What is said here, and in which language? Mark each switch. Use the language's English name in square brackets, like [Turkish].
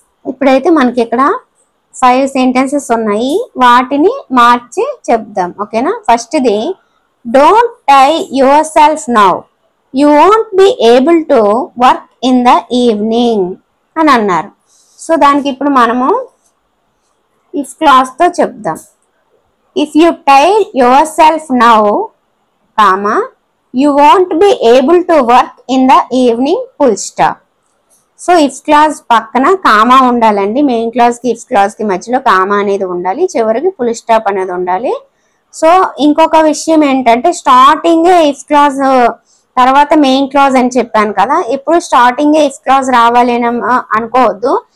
[Telugu] ఇప్పుడైతే మనకి ఇక్కడ 5 సెంటెన్సెస్ ఉన్నాయి, వాటిని మార్చి చెప్దాం. ఓకేనా? ఫస్ట్ది, [English] don't tie yourself now you won't be able to work in the evening [Telugu] అని అన్నారు. సో దానికి ఇప్పుడు మనము ఇఫ్ క్లాజ్తో చెప్దాం. [English] If you tie yourself now, comma, you won't be able to work in the evening, full stop. [Telugu] So if clause పక్కన comma ఉండాలండి. Main క్లాజ్కి if క్లాజ్కి మధ్యలో comma అనేది ఉండాలి, చివరికి ఫుల్ స్టాప్ అనేది ఉండాలి. సో ఇంకొక విషయం ఏంటంటే స్టార్టింగే ఇఫ్ క్లాజ్ తర్వాత మెయిన్ క్లాజ్ అని చెప్పాను కదా, ఇప్పుడు స్టార్టింగే ఇఫ్ క్లాజ్ రావాలి అని అనుకోవద్దు.